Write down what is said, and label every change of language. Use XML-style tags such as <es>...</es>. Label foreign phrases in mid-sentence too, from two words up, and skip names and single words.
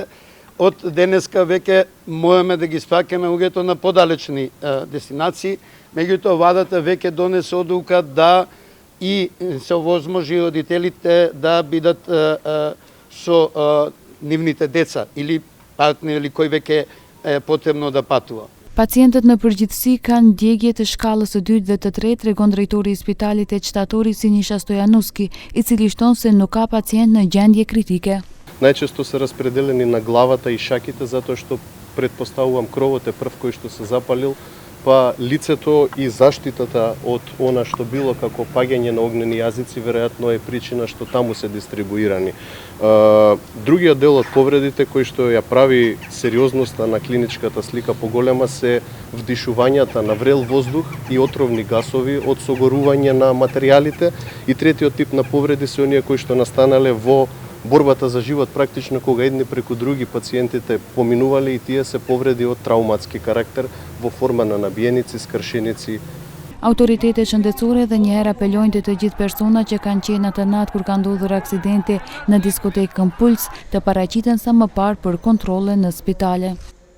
<mk>Од денеска веќе можеме да ги спраќаме луѓето на подалечни дестинации. Меѓутоа владата веќе донесе одлука да и се овозможи родителите да бидат со нивните деца или партнери или кој веќе е потребно да патува.</mk> <sq>Pacientët në përgjithësi kanë ndjegje të shkallës së dytë dhe të tretë, tregon drejtori I spitalit heqtatori Sinisha Stojanuski, I cili shton se nuk ka pacient në gjendje kritike.</sq> <mk>Најчесто се распределени на главата и шаките, затоа што предпоставувам кровот е прв кој што се запалил, па лицето и заштитата од она што било како паѓање на огнени јазици, веројатно е причина што таму се дистрибуирани. Другиот дел од повредите кој што ја прави сериозноста на клиничката слика поголема се вдишувањата на врел воздух и отровни гасови од согорување на материјалите, и третиот тип на повреди се оние кои што настанале во борбата за живот, практично кога едни преку други пациентите поминувале, и тие се повреди од трауматски карактер во форма на набиеници, скршеници.</mk> <sq>Autoritetet shëndetësore dhe njëherë apelojnë të gjithë personat që kanë qenë atë natë kur ka ndodhur aksidenti në diskotekën Puls të paraqiten sa më parë për kontrolle në spitale.</sq>